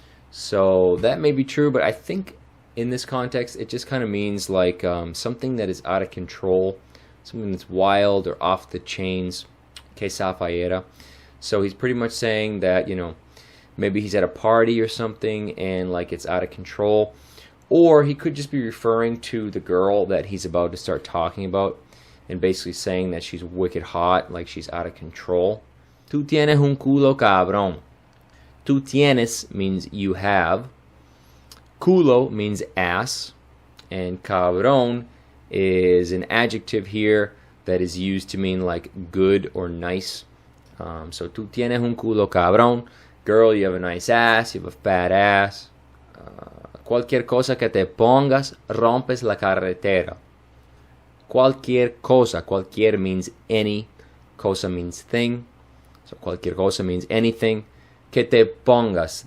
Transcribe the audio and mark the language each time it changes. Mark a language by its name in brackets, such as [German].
[English] So that may be true, but I think in this context it just kind of means like something that is out of control, something that's wild or off the chains. [Spanish] Que Safayera. [English] So he's pretty much saying that, you know, maybe he's at a party or something and like it's out of control. Or he could just be referring to the girl that he's about to start talking about and basically saying that she's wicked hot, like she's out of control. [Spanish] Tú tienes un culo cabrón. Tú tienes [English] means you have. Culo means ass. And cabrón is an adjective here that is used to mean like good or nice. [Spanish] So tú tienes un culo cabrón. [English] Girl, you have a nice ass, you have a fat ass. [Spanish] Cualquier cosa que te pongas, rompes la carretera. Cualquier cosa. [English] Cualquier means any. Cosa means thing. [Spanish] So cualquier cosa [English] means anything. [Spanish] Que te pongas.